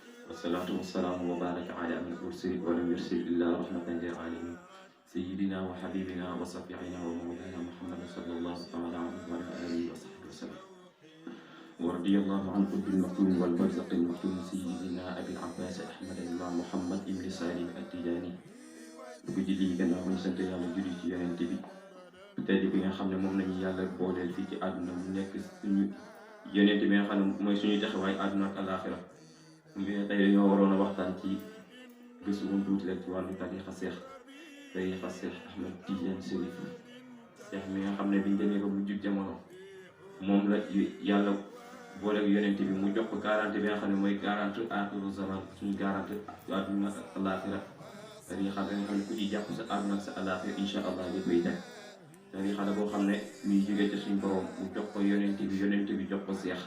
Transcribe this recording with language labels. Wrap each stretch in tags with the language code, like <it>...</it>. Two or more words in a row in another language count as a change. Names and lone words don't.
<ar>والصلاة والسلام وبارك على من أرسل ولم يرسل إلا رحمة للعالمين سيدنا وحبيبنا وصفيعنا ومولانا محمد صلى الله تعالى عليه وعلى آله وصحبه وسلم ورضي الله عن قطب المكتوم والبرزق المكتوم سيدنا أبي العباس أحمد بن محمد بن سالم التجاني bu</ar> <wo>julli gannaaw ñu sant yàlla julli ci yonent bi tey bi nga xam ne moom lañu yàlla booleel fii ci àdduna mu nekk suñu yonent bi nga xam ne mooy suñuy taxawaay àdduna ak àllaaxira mu ne tey dañoo waroon a waxtaan ci gëstu woon tuuti rek ci wàllu tariixa Seex Ahmed Tidiane Chérif Seex mi nga xam ne biñ demee ba bu jub jamono moom la yàlla booleeg yonent bi mu jox ko garanti bi nga xam ne mooy garanti</wo> <ar>آخر الزمان</ar> <wo>suñu garanti àdduna ak àllaaxira tariixa bi nga xam ne ku ci jàpp sa àdduna ak sa àllaaxira</wo> <ar>إن شاء الله</ar> <wo>li koy def tariixa la boo xam ne muy jógee ci suñu borom mu jox ko yonent bi jox ko</wo>